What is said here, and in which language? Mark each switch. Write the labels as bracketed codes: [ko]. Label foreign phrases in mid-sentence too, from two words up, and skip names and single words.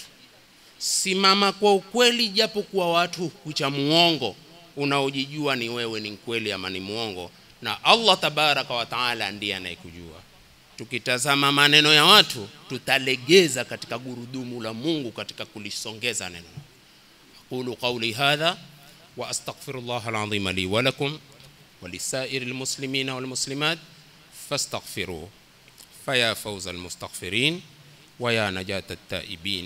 [sw] Simama kwa ukweli japo kwa watu kucha muongo, unaojijua ni wewe ni mkweli ama ni muongo, na Allah [ar] تبارك وتعالى [sw] ndiye anayekujua. Tukitazama maneno ya watu tutalegeza katika gurudumu la Mungu katika kulisongeza neno. [ar] أقول قولي هذا وأستغفر الله العظيم لي ولكم ولسائر المسلمين والمسلمات فاستغفروه فيا فوز المستغفرين ويا نجاة التائبين.